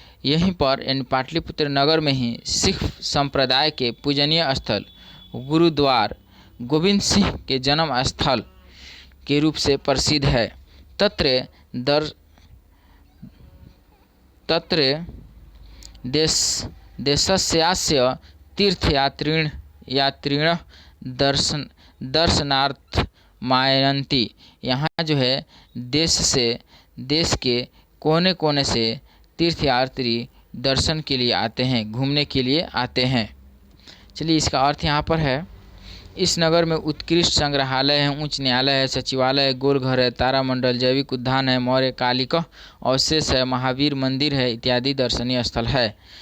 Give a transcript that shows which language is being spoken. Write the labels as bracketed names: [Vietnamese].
[Hindi] यहीं पर यानी पाटलिपुत्र नगर में ही सिख संप्रदाय के पूजनीय स्थल गुरुद्वार गोविंद सिंह के जन्म स्थल के रूप से प्रसिद्ध है। [Sanskrit] तत्र देशस्यास्य तीर्थयात्रिण दर्शनार्थ मायन्ति। [Hindi] यहाँ जो है देश के कोने कोने से तीर्थयात्री दर्शन के लिए आते हैं, घूमने के लिए आते हैं। चलिए इसका अर्थ यहाँ पर है, इस नगर में उत्कृष्ट संग्रहालय है, उच्च न्यायालय है, सचिवालय है, गोलघर है, तारामंडल, जैविक उद्यान है, मौर्यकालिक अवशेष है, महावीर मंदिर है, इत्यादि दर्शनीय स्थल है।